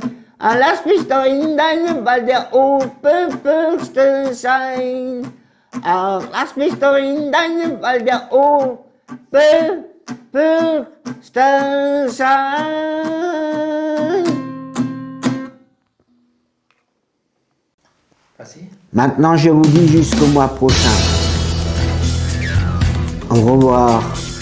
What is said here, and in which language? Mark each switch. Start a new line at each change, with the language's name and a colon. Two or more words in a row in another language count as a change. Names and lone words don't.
German: Ah, lass mich doch in deinem Wald der Oberförster sein. Ah, lass mich doch in deinem Wald der Oberförster sein.
French: Maintenant, je vous dis jusqu'au mois prochain. Au revoir.